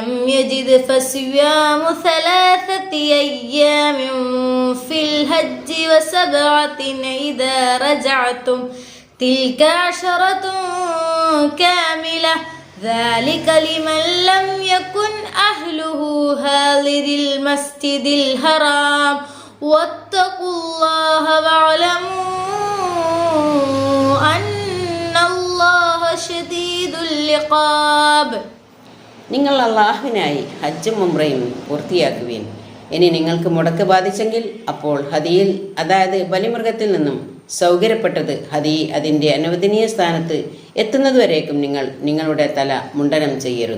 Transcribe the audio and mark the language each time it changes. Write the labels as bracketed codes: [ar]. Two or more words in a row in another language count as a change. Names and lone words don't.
[ar] يجد فصيام 3 أيام في الحج و7 إذا رجعتم تلك 10 كاملة ذلك لمن لم يكن أهله حاضر المسجد الحرام واتقوا الله واعلموا أن الله شديد العقاب. [ml] നിങ്ങൾ അള്ളാഹുവിനായി ഹജ്ജും ഉംറയും പൂർത്തിയാക്കുവിൻ. ഇനി നിങ്ങൾക്ക് മുടക്ക് ബാധിച്ചെങ്കിൽ അപ്പോൾ ഹദിയിൽ അതായത് ബലിമൃഗത്തിൽ നിന്നും സൗകര്യപ്പെട്ടത് ഹദി അതിൻ്റെ അനുവദനീയ സ്ഥാനത്ത് എത്തുന്നതുവരേക്കും നിങ്ങൾ നിങ്ങളുടെ തല മുണ്ടനം ചെയ്യരുത്.